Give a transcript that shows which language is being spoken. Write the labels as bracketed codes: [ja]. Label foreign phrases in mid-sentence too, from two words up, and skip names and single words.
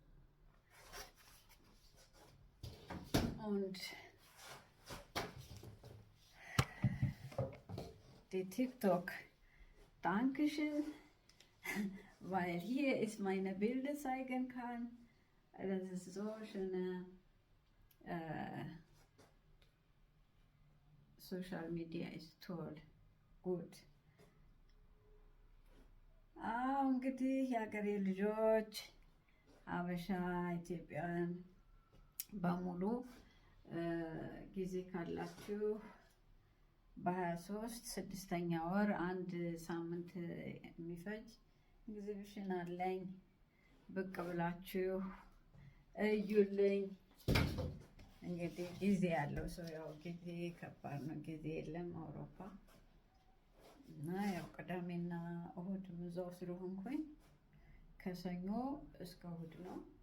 [de] Und die TikTok. Dankeschön, weil hier ist meine Bilder zeigen kann. Das ist so schöne Social Media ist toll, gut. [am] እንግዲህ የሀገሬ ልጆች ሀበሻ ኢትዮጵያውያን በሙሉ ጊዜ ካላችሁ በ23 6ኛ ወር አንድ ሳምንት የሚፈጅ ኤግዚቢሽን አለኝ። ብቅ ብላችሁ እዩልኝ። እንግዲህ ጊዜ ያለው ሰው ያው ጊዜ ከባድ ነው፣ ጊዜ የለም አውሮፓ እና ያው ቅዳሜና እሁድ እዛው ስለሆንኩኝ ከሰኞ እስከ እሁድ ነው።